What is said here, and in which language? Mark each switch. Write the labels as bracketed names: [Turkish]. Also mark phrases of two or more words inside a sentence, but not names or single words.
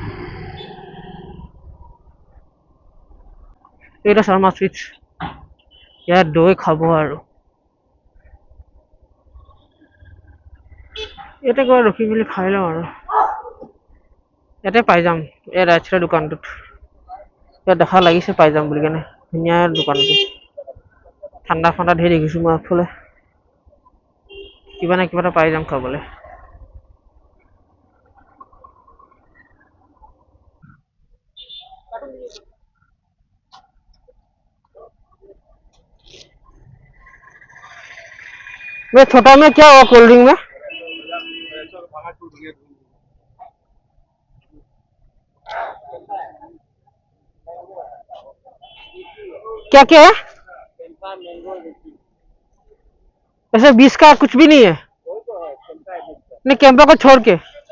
[Assamese] এইটা শৰ্মা চুইটছ, ইয়াত দৈ খাব আৰু ইয়াতে গৈ ৰখি মেলি খাই লওঁ আৰু ইয়াতে পাই যাম। এই [English] right side [Assamese] দোকানটোত ইয়াত দেখা লাগিছে পাই যাম বুলি কেনে। ধুনীয়া দোকানটো, ঠাণ্ডা ঠাণ্ডা ধেৰ দেখিছোঁ মই আগফালে। কিবা না কিবা এটা পাই যাম খাবলৈ। [Hindi] मैं छोटा में क्या हुआ [English] cold drink [Hindi] में? क्या क्या है? ऐसे 20 का कुछ भी नहीं है? नहीं, कैंपा को छोड़ के।